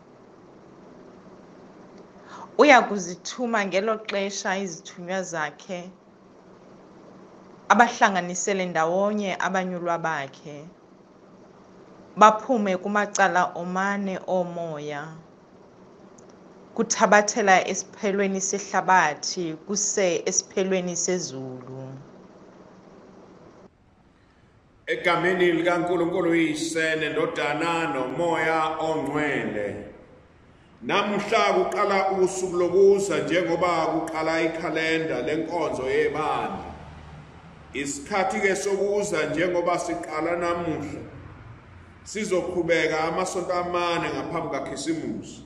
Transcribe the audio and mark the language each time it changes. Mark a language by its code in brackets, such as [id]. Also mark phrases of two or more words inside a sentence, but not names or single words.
[xh] Uya kuzithuma ngelo xesha izithunywa zakhe, abahlanganisele ndawonye abanyulwa bakhe, baphume kumacala omane omoya, kuthabathela esiphelweni sehlabathi kuse esiphelweni sezulu. [zu] Egameni likaNkulunkulu uyise nendodana nomoya ongcwele. Namhla kuqala usuku lokuza njengoba kuqala ikhalenda lenkonzo yebandla. Isikhathi ke sokuza njengoba siqala namuhla, sizoqhubeka amasonto amane ngaphambi kaKhisimusi.